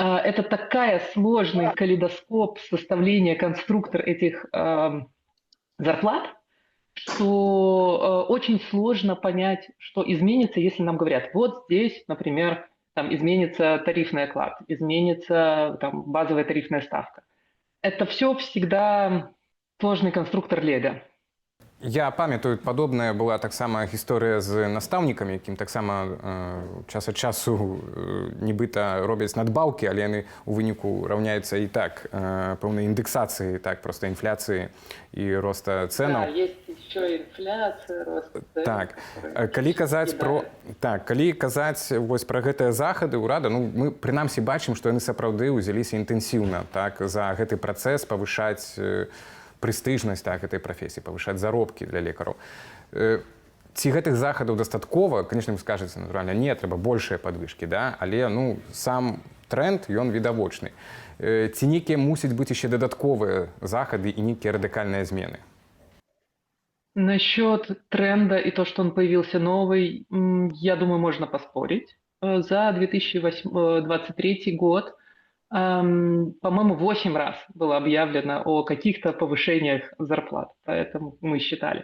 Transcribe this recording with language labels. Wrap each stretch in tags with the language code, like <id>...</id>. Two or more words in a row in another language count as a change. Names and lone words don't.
<ru>Это такая сложный калейдоскоп составления, конструктор этих зарплат, что очень сложно понять, что изменится, если нам говорят, вот здесь, например, там изменится тарифный оклад, изменится там базовая тарифная ставка. Это все всегда сложный конструктор лего.</ru> <be>Я памятаю, падобная была таксама гісторыя з настаўнікамі, якім таксама час ад часу нібыта робяць надбаўкі, але яны ў выніку раўняюцца і так пэўнай індексацыі, так проста інфляцыі і роста цэнаў.</be> <ru>Да, есть еще инфляция, рост цен.</ru> <be>Так, калі казаць про калі казаць вось пра гэтыя захады ўрада, ну мы прынамсі бачым, што яны сапраўды ўзяліся інтэнсіўна, так, за гэты працэс павышаць прэстыжнасць так, этой прафесіі, павышаць заробкі для лекараў. Ці гэтых захадаў дастаткова, конечно, вы скажаце, натуральна, не, трэба большыя падвышкі, да? Але ну, сам тренд, ён відавочны. Ці нейкія мусяць быць яшчэ дадатковыя захады і нейкія радыкальныя змены?</be> <ru>Насчет тренда и то, что он появился новый, я думаю, можно поспорить. За 2023 год, по-моему, 8 раз было объявлено о каких-то повышениях зарплат, поэтому мы считали.</ru>